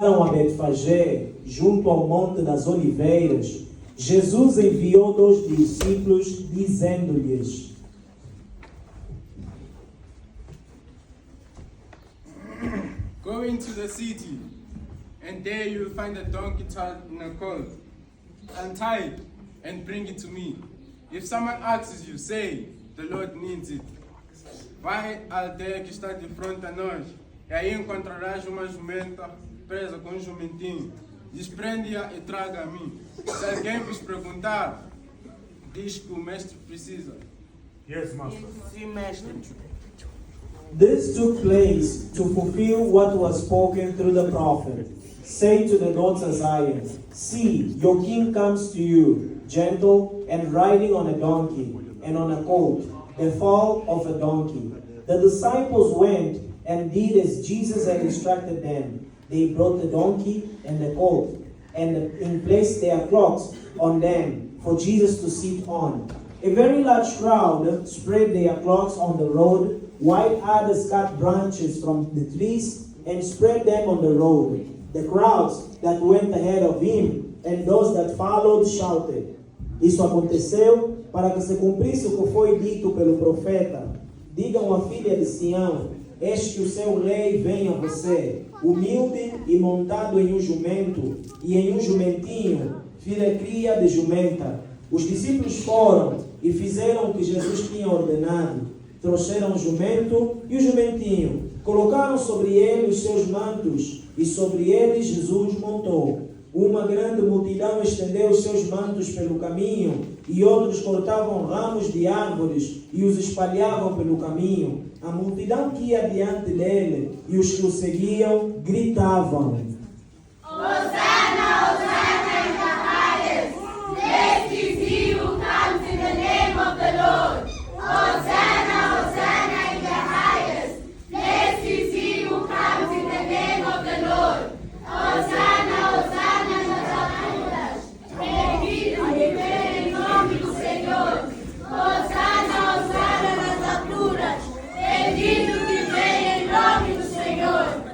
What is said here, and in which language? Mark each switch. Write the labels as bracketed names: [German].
[Portuguese] A Betfagé, junto ao Monte das Oliveiras, Jesus enviou 2 discípulos, dizendo-lhes: [English] Go into the city, and there you will find a donkey tied in a colt. Untie it and bring it to me. If someone asks you, say, the Lord needs it. [Portuguese] Vai à aldeia que está de frente a nós, e aí encontrarás uma jumenta presa com um jumentinho. Desprende-a e traga a mim. Se alguém vos perguntar, diz que o mestre precisa. [English] Yes, Master. [Portuguese] Sim, mestre. [English] This took place to fulfill what was spoken through the prophet. Say to the daughter of Zion, see, your king comes to you, gentle and riding on a donkey, and on a colt, the foal of a donkey. The disciples went and did as Jesus had instructed them. They brought the donkey and the colt, and placed their cloaks on them for Jesus to sit on. A very large crowd spread their cloaks on the road, while others cut branches from the trees and spread them on the road. The crowds that went ahead of him and those that followed shouted. [Portuguese] Isso aconteceu para que se cumprisse o que foi dito pelo profeta. Digam à filha de Sião, eis que o seu rei vem a você, humilde e montado em um jumento, e em um jumentinho, filha cria de jumenta. Os discípulos foram e fizeram o que Jesus tinha ordenado. Trouxeram o jumento e o jumentinho, colocaram sobre ele os seus mantos, e sobre eles Jesus montou. Uma grande multidão estendeu os seus mantos pelo caminho, e outros cortavam ramos de árvores e os espalhavam pelo caminho. A multidão que ia diante dele e os que o seguiam gritavam: [English] Hosanna, Hosanna in the highest. Blessed is he who comes in the name of the Lord. Hosanna, Hosanna in the highest. Blessed is he who comes in the name of the Lord. [Portuguese] Hosanna, Hosanna nas alturas. Bendito que vem em nome do Senhor. Hosanna, Hosanna nas alturas. Bendito que vem em nome do Senhor.